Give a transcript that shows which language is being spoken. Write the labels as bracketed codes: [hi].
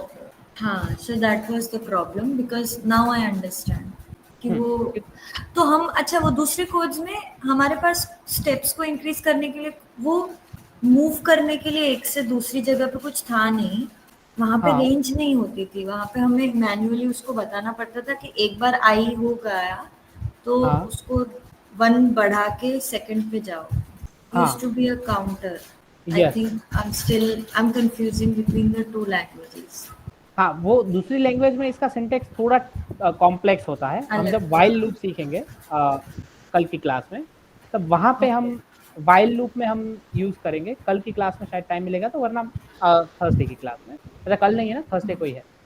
[hi] Okay, हाँ, [en] so that was the problem because now I understand [hi] कि वो, तो हम, अच्छा, वो दूसरे कोड्स में हमारे पास स्टेप्स को इंक्रीज करने के लिए, वो मूव करने के लिए एक से दूसरी जगह पे कुछ था नहीं, वहाँ पे हाँ। रेंज नहीं होती थी, वहाँ पे हमें मैन्युअली उसको बताना पड़ता था कि एक बार आई हो गया तो हाँ। उसको 1 बढ़ा के सेकंड पे जाओ. हाँ. [en] Used to be a counter. I Yes. think I'm confusing between the two languages. [hi] हाँ, वो दूसरी लैंग्वेज में इसका सिंटेक्स थोड़ा कॉम्प्लेक्स होता है। हम अलग जब वाइल लूप सीखेंगे कल की क्लास में, तब वहाँ पे हम वाइल लूप में हम यूज करेंगे। कल की क्लास में शायद टाइम मिलेगा तो, वरना थर्सडे की क्लास में, अच्छा कल नहीं है ना, थर्सडे को ही है।